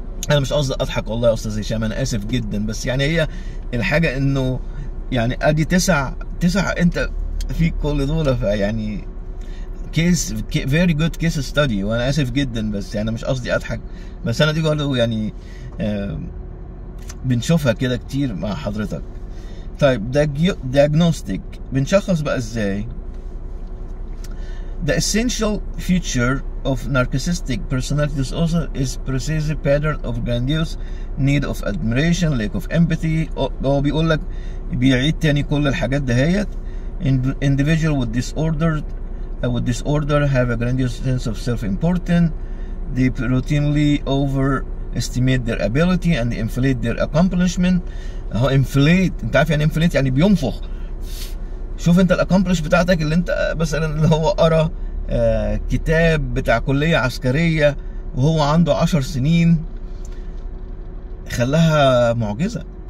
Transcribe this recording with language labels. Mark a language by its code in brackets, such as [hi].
[ar] انا مش قصدي اضحك والله يا استاذ هشام، انا اسف جدا، بس يعني هي الحاجه انه يعني ادي 9 انت في كل دول، فيعني [en] case very good case study, [ar] وانا اسف جدا، بس يعني مش قصدي اضحك، بس انا دي برضه يعني بنشوفها كده كتير مع حضرتك. طيب diagnostic، بنشخص بقى ازاي؟ [en] The essential feature of narcissistic personality disorder is pervasive pattern of grandiose need of admiration, lack of empathy. [ar] هو بيقول لك بيعيد تاني كل الحاجات دهيت. [en] individual with disorder have a grandiose sense of self-importance. They routinely overestimate their ability and inflate their accomplishment. [ar] اهو inflate، انت عارف يعني inflate؟ يعني بينفخ. شوف انت الاكمبلش بتاعتك اللي انت مثلا اللي هو قرا كتاب بتاع كلية عسكرية وهو عنده 10 سنين خلاها معجزة.